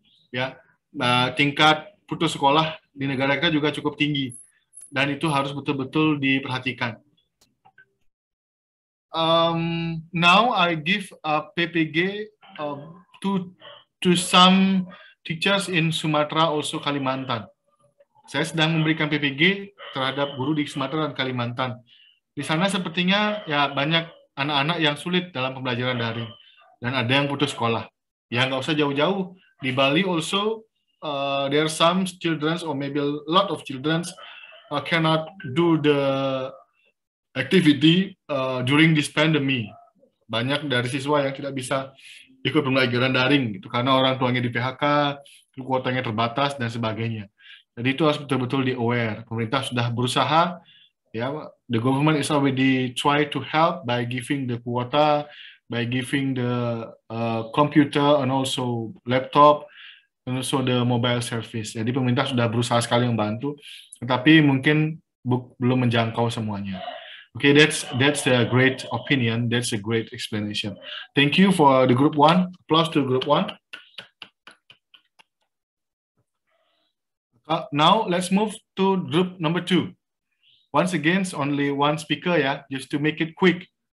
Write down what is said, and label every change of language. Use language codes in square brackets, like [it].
[id] Ya, tingkat putus sekolah di negara kita juga cukup tinggi dan itu harus betul-betul diperhatikan. [en] Now I give a PPG to some teachers in Sumatera, also Kalimantan. [id] Saya sedang memberikan PPG terhadap guru di Sumatera dan Kalimantan. Di sana sepertinya ya banyak anak-anak yang sulit dalam pembelajaran daring dan ada yang putus sekolah. Ya nggak usah jauh-jauh. Di Bali [en] also there are some children or maybe a lot of children cannot do the activity during this pandemic. [id] Banyak dari siswa yang tidak bisa ikut pembelajaran daring gitu karena orang tuanya di PHK, kuotanya terbatas dan sebagainya. Jadi itu harus betul-betul di aware. Pemerintah sudah berusaha, ya, [en] the government is already try to help by giving the quota, by giving the computer and also laptop and also the mobile service. [id] Jadi pemerintah sudah berusaha sekali membantu, tetapi mungkin belum menjangkau semuanya. [en] Okay, that's a great opinion. That's a great explanation. Thank you for the group 1. Applause to group 1. Now let's move to group number 2. Once again, only one speaker, yeah, just to make it quick.